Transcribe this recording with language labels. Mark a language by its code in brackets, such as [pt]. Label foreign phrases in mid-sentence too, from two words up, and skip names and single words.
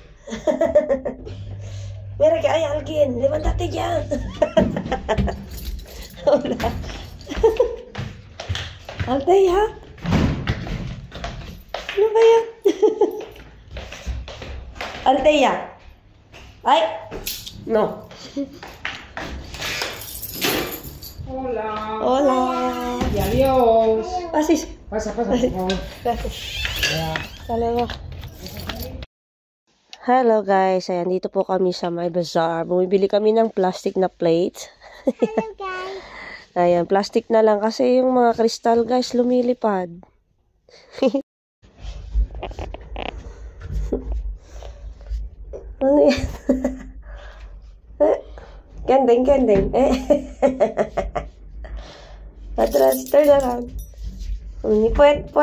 [tl] Mira ka, ay, Algin. Levantate dyan. [es] Hola. Althea? [tl] Ano ba yan? Althea? Ay! [es] No. Hola. Hola. Y adiós. Asis. Pasa, por favor. Gracias. Ya. [tl] Salamat. [en] Hello guys, [tl] ayan dito po kami sa may bazaar. Bumibili kami ng plastic na plates. [en] Hello guys. [tl] Ayan, plastic na lang kasi yung mga kristal guys lumilipad. Ano yan? Kending. Atras, [en] turn around. [tl] Puwet.